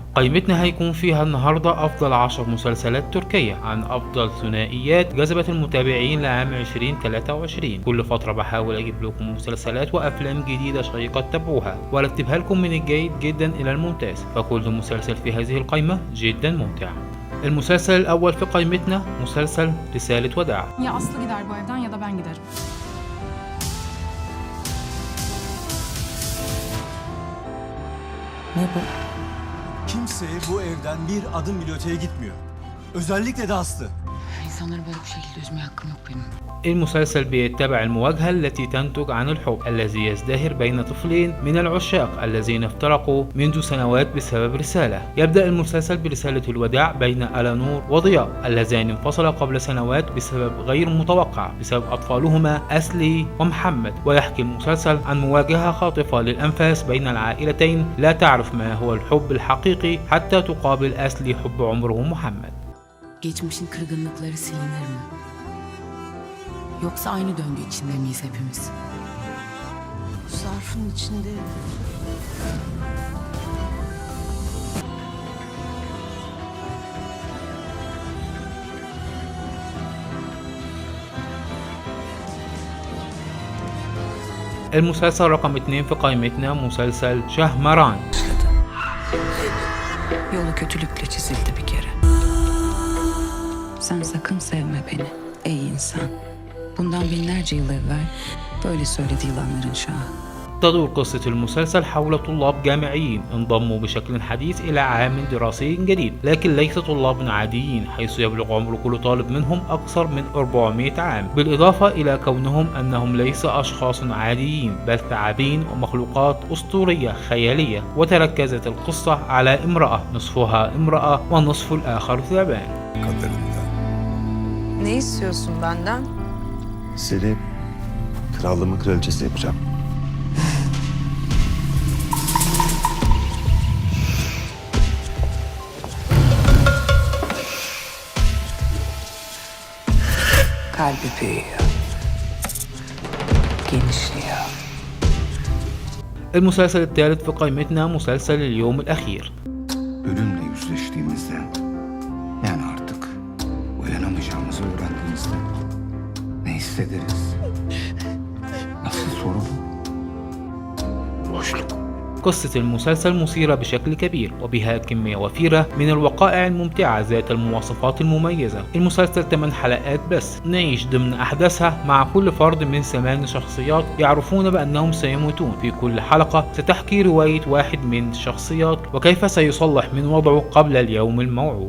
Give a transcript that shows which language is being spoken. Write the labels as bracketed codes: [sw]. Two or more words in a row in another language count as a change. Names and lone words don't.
[ar] قائمتنا هيكون فيها النهاردة أفضل 10 مسلسلات تركية عن أفضل ثنائيات جذبت المتابعين لعام 2023. كل فترة بحاول أجيب لكم مسلسلات وأفلام جديدة شيقة تتابعوها وأرتبها لكم من الجيد جدا إلى الممتاز، فكل مسلسل في هذه القائمة جدا ممتع. المسلسل الأول في قائمتنا مسلسل رسالة وداع. [tr] Ya Aslı gider bu evden ya da ben giderim. Ne bu? Kimse bu evden bir adım bile öteye gitmiyor. Özellikle de Aslı. İnsanları böyle bir şekilde üzmeye hakkım yok benim. [ar] المسلسل بيتبع المواجهة التي تنتج عن الحب الذي يزدهر بين طفلين من العشاق الذين افترقوا منذ سنوات بسبب رسالة. يبدأ المسلسل برسالة الوداع بين ألانور وضياء اللذان انفصلا قبل سنوات بسبب غير متوقع بسبب أطفالهما أسلي ومحمد، ويحكي المسلسل عن مواجهة خاطفة للأنفاس بين العائلتين لا تعرف ما هو الحب الحقيقي حتى تقابل أسلي حب عمره محمد. [tr] Geçmişin kırgınlıkları silinir mi? Yoksa aynı döngü içinde miyiz hepimiz? Bu zarfın içinde [ar] المسلسل رقم 2 في قائمتنا مسلسل شهمران. [tr] Yolu kötülükle çizildi bir kere. Sen sakın sevme beni ey insan. Bundan binlerce yıl evvel böyle söyledi yılanların şahı. [ar] تدور قصة المسلسل حول طلاب جامعيين انضموا بشكل حديث إلى عام دراسي جديد، لكن ليس طلاب عاديين حيث يبلغ عمر كل طالب منهم أكثر من 400 عام، بالإضافة إلى كونهم أنهم ليس أشخاص عاديين بل ثعابين ومخلوقات أسطورية خيالية. وتركزت القصة على امرأة نصفها امرأة ونصف الآخر ثعبان. [tr] ne istiyorsun benden? Seni krallığımın kraliçesi yapacağım. Kalbi büyüyor. Genişliyor. [ar] المسلسل الثالث في قائمتنا مسلسل اليوم الأخير. [tr] Ölümle yüzleştiğimizde, yani artık uyanamayacağımızı öğrendiğimizde ne hissederiz? Asıl soru bu. Boşluk. [ar] قصة المسلسل مثيرة بشكل كبير وبها كمية وفيرة من الوقائع الممتعة ذات المواصفات المميزة. المسلسل 8 حلقات بس، نعيش ضمن أحداثها مع كل فرد من 8 شخصيات يعرفون بأنهم سيموتون. في كل حلقة ستحكي رواية واحد من الشخصيات وكيف سيصلح من وضعه قبل اليوم الموعود.